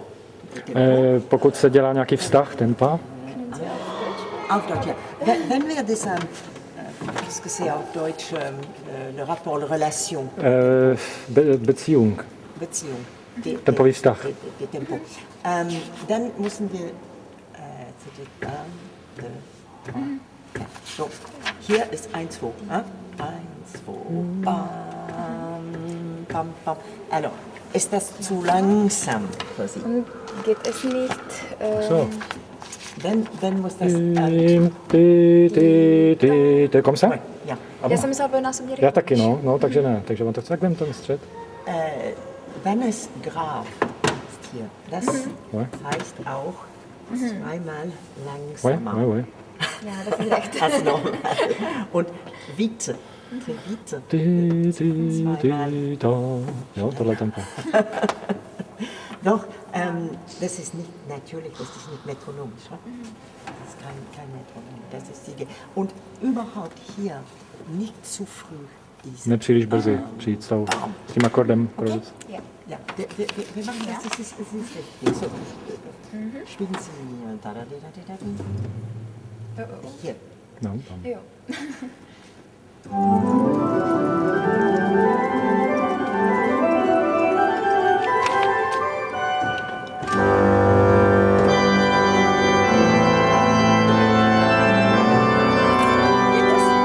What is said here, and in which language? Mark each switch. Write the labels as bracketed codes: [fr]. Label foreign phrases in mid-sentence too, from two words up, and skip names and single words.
[cs] Pokud se dělá nějaký vztah, tempa, [de] Auf Deutsch, ja. Wenn wir das, [fr] qu'est-ce que c'est [de] auf Deutsch, [fr] le rapport, la relation, [de] Beziehung, Beziehung, [cs] tempový vztah. [de] des Tempos. Dann müssen wir, c'était 1, 2, 3, 4. So, hier ist 1, 2, 1, 2, bam. pam, pam. Alors, ist das zu langsam für Sie? Und geht es nicht? So. Wenn muss das... [fr] Comme ça? [de] ja. [cs] Já jsem myslela, aby nás měli. Já taky, no, takže ne. Takže on to tak vem ten střed. [de] Wenn es Graf ist hier, das [fr] Ouais. [de] heißt auch zweimal [fr] Ouais, [de] langsamer. [fr] ouais, ouais. [de] Ja, das ist recht. Das normal. Und Witte. Für Witte. [cs] Jo, tohle tempo. [de] Doch, das ist nicht, natürlich, das ist nicht metronomisch. Ja? Das ist kein Metronom, das ist die... Und überhaupt hier nicht zu früh diese... [cs] Nepříliš brzy přijít s tím akordem. [de] Ja. Ja, wir machen das, das ist richtig. So, spielen Sie... Da, da, da, da, da, da. Hier. [cs] No, tam. Jo. [de] Geht das?